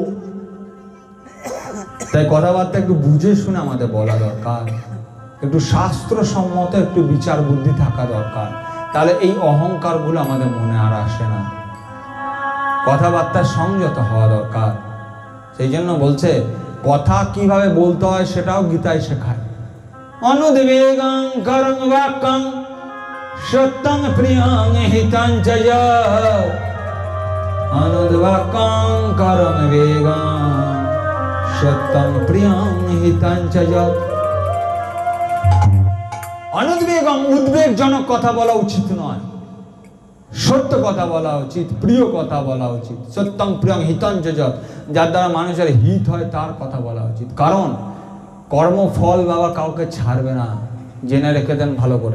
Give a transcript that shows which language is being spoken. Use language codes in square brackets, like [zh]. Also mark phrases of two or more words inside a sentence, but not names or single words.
[bn] তাই কথাবার্তা একটু বুঝে শুনে আমাদের বলা দরকার, একটু শাস্ত্রসম্মত একটু বিচার বুদ্ধি থাকা দরকার। তাহলে এই অহংকারগুলো আমাদের মনে আর আসে না। কথাবার্তার সংযত হওয়া দরকার। সেই জন্য বলছে কথা কিভাবে বলতে হয় সেটাও গীতায় শেখায়। [sa] অনুদ্বেগং করং বাক্যং সত্যং প্রিয়ং হিতং চ যৎ। অনুদ্বেগং করং বেগং সত্যং প্রিয়ং হিতং চ যৎ। অনুদ্বেগং, [bn] উদ্বেগজনক কথা বলা উচিত নয়, সত্য কথা বলা উচিত, প্রিয় কথা বলা উচিত। [sa] সত্যং প্রিয়ং হিতং চ যৎ, [bn] যার দ্বারা মানুষের হিত হয় তার কথা বলা উচিত। কারণ কর্মফল বাবা কাউকে ছাড়বে না, জেনে রেখে দেন ভালো করে।